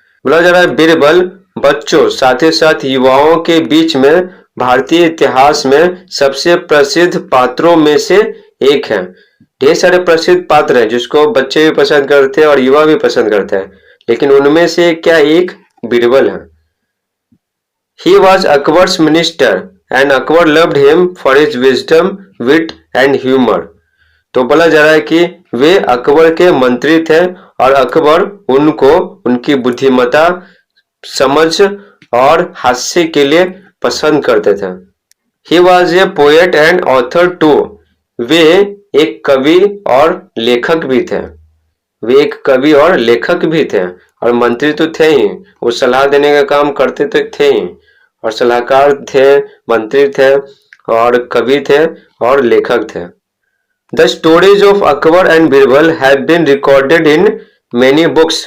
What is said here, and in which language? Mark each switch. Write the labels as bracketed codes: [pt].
[hi] बोला जा रहा है बीरबल बच्चों साथ ही साथ युवाओं के बीच में भारतीय इतिहास में सबसे प्रसिद्ध पात्रों में से एक है। ढेर सारे प्रसिद्ध पात्र हैं जिसको बच्चे भी पसंद करते हैं और युवा भी पसंद करते हैं, लेकिन उनमें से क्या एक बीरबल है। [en] He was Akbar's minister and Akbar loved him for his wisdom, wit and humor. [hi] तो बोला जा रहा है कि वे अकबर के मंत्री थे और अकबर उनको उनकी बुद्धिमत्ता, समझ और हास्य के लिए पसंद करते थे। [en] He was a poet and author too. [hi] वे एक कवि और लेखक भी थे। वे एक कवि और लेखक भी थे और मंत्री तो थे ही, वो सलाह देने का काम करते तो थे ही, और सलाहकार थे, मंत्री थे और कवि थे और लेखक थे। [en] The stories of Akbar and Birbal have been recorded in many books.